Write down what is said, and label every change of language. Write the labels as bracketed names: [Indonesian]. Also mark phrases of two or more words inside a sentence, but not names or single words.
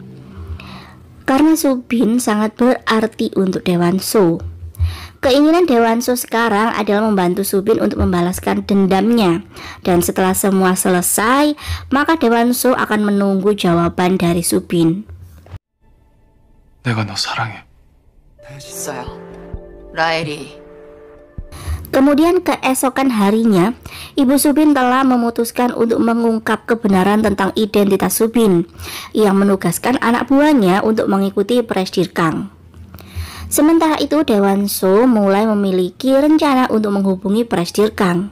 [Indonesian] Karena Subin sangat berarti untuk Dewanso. Keinginan Dewanso sekarang adalah membantu Subin untuk membalaskan dendamnya. Dan setelah semua selesai, maka Dewanso akan menunggu jawaban dari Subin. [Korean] 내가 너 사랑해. 있어요. 라엘이 [Indonesian] Kemudian keesokan harinya, Ibu Subin telah memutuskan untuk mengungkap kebenaran tentang identitas Subin, yang menugaskan anak buahnya untuk mengikuti Presdir Kang. Sementara itu Dewanso mulai memiliki rencana untuk menghubungi Presdir Kang.